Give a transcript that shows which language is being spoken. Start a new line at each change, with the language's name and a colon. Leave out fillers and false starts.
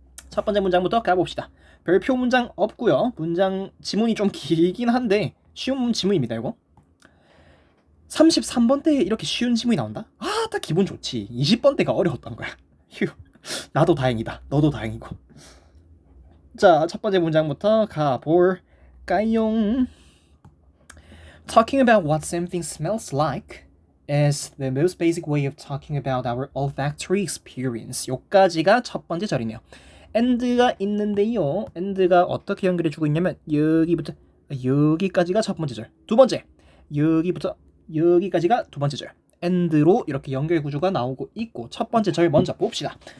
Korean: 첫 번째 문장부터 가봅시다. 별표 문장 없고요. 지문이 좀 길긴 한데 쉬운 지문입니다. 이거 33번대에 이렇게 쉬운 지문이 나온다? 딱 기분 좋지. 20번대가 어려웠던 거야. 휴, 나도 다행이다. 너도 다행이고. 자, 첫 번째 문장부터 가볼까요?
English: Talking about what something smells like is the most basic way of talking about our olfactory experience.
Korean: 요까지가 첫 번째 절이네요. and가 있는데요. and가 어떻게 연결해주고 있냐면 여기부터 여기까지가 첫 번째 절. 두 번째, 여기부터 여기까지가 두 번째 절. and로 이렇게 연결 구조가 나오고 있고, 첫 번째 절 먼저 봅시다.